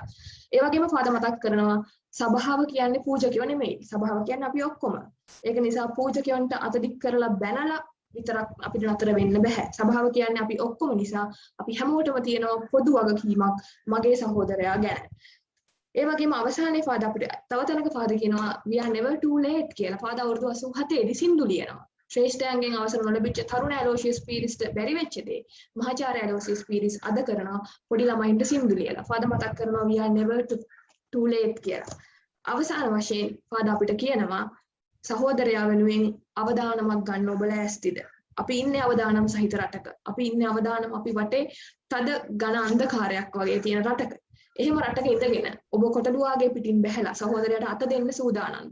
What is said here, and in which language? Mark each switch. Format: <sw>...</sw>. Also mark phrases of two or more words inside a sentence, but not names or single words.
<si>ඒ වගේම පාද මතක් කරනවා සභාව කියන්නේ පූජකයෝ නෙමෙයි. සභාව කියන්නේ අපි ඔක්කොම. ඒක නිසා පූජකයන්ට අත දික් කරලා බැනලා විතරක් අපිට නතර වෙන්න බෑ. සභාව කියන්නේ අපි ඔක්කොම නිසා අපි හැමෝටම තියෙන පොදු වගකීමක් මගේ සහෝදරයා ගැන. ඒ වගේම අවසානයේ පාද අපිට තව තැනක පාද කියනවා</si> <en>we are never too late</en> <si>කියලා. පාද අවුරුදු 87 දී සින්දු ලියනවා. ශ්‍රේෂ්ඨයන්ගෙන් අවසර නොලැබිච්ච තරුණ ඇලෝසියස් පීරිස්ට බැරි වෙච්ච දේ මහාචාර්ය ඇලෝසියස් පීරිස් අද කරනවා පොඩි ළමයින්ට සින්දු ලියලා. පාද මතක් කරනවා</si> <en>we are never too late</en> <si>කියලා. අවසාන වශයෙන් පාද අපිට කියනවා සහෝදරයා වෙනුවෙන් අවදානමක් ගන්න ඔබ ලෑස්තිද? අපි ඉන්නේ අවදානම් සහිත රටක. අපි ඉන්නේ අවදානම් අපි වටේ තද ඝන අන්ධකාරයක් වගේ තියෙන රටක. එහෙම රටක ඉඳගෙන ඔබ කොටලුවාගේ පිටින් බැහැලා සහෝදරයාට අත දෙන්න සූදානම්ද?</si>